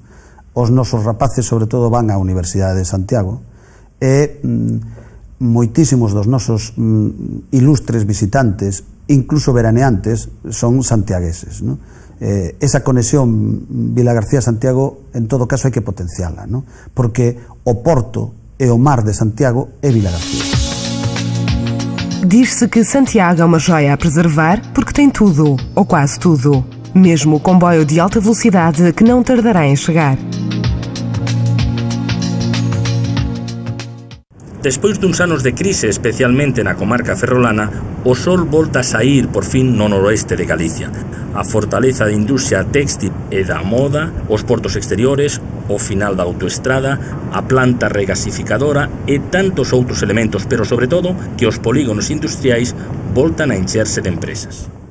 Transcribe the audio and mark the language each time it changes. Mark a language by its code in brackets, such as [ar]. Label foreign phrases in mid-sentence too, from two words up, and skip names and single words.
[gl] Os nosos rapaces, sobre todo, van á Universidade de Santiago e moitísimos dos nosos ilustres visitantes, incluso veraneantes, son santiagueses, non? Esa conexión Vilagarcía-Santiago, en todo caso, hai que potenciala, non? Porque o porto e o mar de Santiago é Vilagarcía. [pt] Diz-se que Santiago é uma joia a preservar porque tem tudo, ou quase tudo. Mesmo o comboio de alta velocidade que não tardará em chegar. [gl] Despois duns anos de crise, especialmente na comarca ferrolana, o sol volta a saír por fin no noroeste de Galicia. A fortaleza da industria téxtil e da moda, os portos exteriores, o final da autoestrada, a planta regasificadora e tantos outros elementos, pero sobre todo que os polígonos industriais voltan a encherse de empresas.